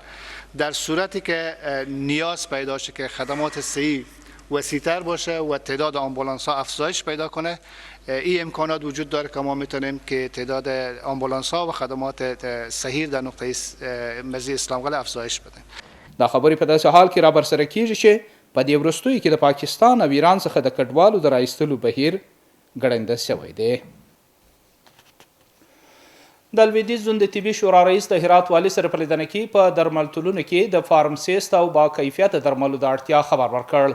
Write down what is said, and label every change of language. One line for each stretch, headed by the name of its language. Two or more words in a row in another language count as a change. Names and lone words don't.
Persian: در صورتی که نیاز پیدا شه که خدمات صحی وسیع‌تر باشه و تعداد آمبولانس ها افزایش پیدا کنه، این امکانات وجود داره که ما میتونیم که تعداد آمبولانس ها و خدمات صحیح در نقطه مرزی اسلام قلعه افزایش بدیم.
Pashto: دا خبرې په داسې حال کې را برسره کیږي چې په دې وروستیو کې د پاکستان او ایران څخه د کډوالو د رایستلو بهیر ګړنده شوی دی. د لویدیځ زون د طبي شورا رئیس د هرات والي سره په لیدنه کې په درملتونونو کې د فارمسیست او با کیفیته درملو د اړتیا خبر ورکړ.